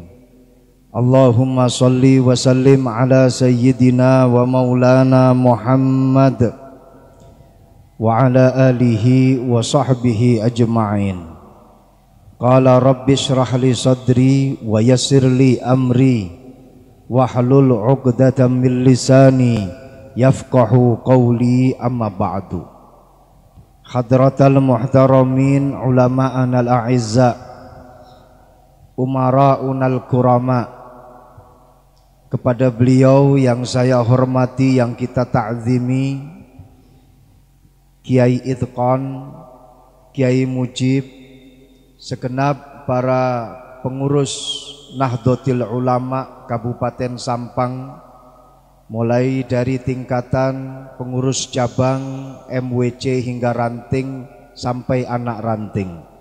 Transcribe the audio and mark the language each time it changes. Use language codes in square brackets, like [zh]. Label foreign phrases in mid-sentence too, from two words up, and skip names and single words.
[ar] اللهم صل وسلم على سيدنا ومولانا محمد وعلى آله وصحبه أجمعين. قال رب اشرح لي صدري ويسر لي أمري واحلل عقدة من لساني يفقهوا قولي، أما بعد. حضرة المحترمين علمائنا الأعزاء، أمرائنا الكرماء, [id] kepada beliau yang saya hormati, yang kita ta'zimi, Kiai Idqon, Kiai Mujib, segenap para pengurus Nahdlatul Ulama Kabupaten Sampang, mulai dari tingkatan pengurus cabang, MWC hingga ranting sampai anak ranting.